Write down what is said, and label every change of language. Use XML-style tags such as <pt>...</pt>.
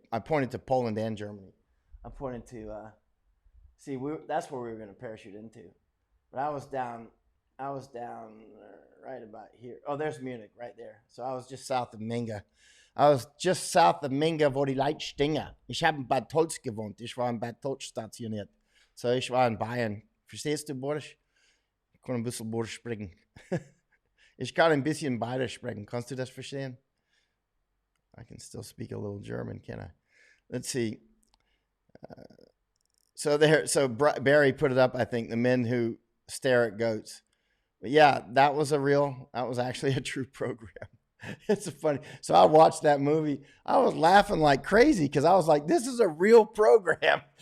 <en>I pointed to Poland and Germany. I pointed to. That's where we were going to parachute into, but I was down right about here. Oh, there's Munich right there. So I was just south of Minga. I was just south of Minga,</en> <de>wo die Leute stingen. Ich habe in Bad Tolz gewohnt. Ich war in Bad Tolz stationiert. So ich war in Bayern. Verstehst du, Boris? Ich kann ein bisschen Boris sprechen. Ich kann ein bisschen Bayerisch sprechen. Kannst du das verstehen?</de> <en>I can still speak a little German, can I? Let's see. So Barry put it up, I think, The Men Who Stare at Goats. But yeah, that was actually a true program. It's funny. So I watched that movie. I was laughing like crazy because I was like, this is a real program.</en>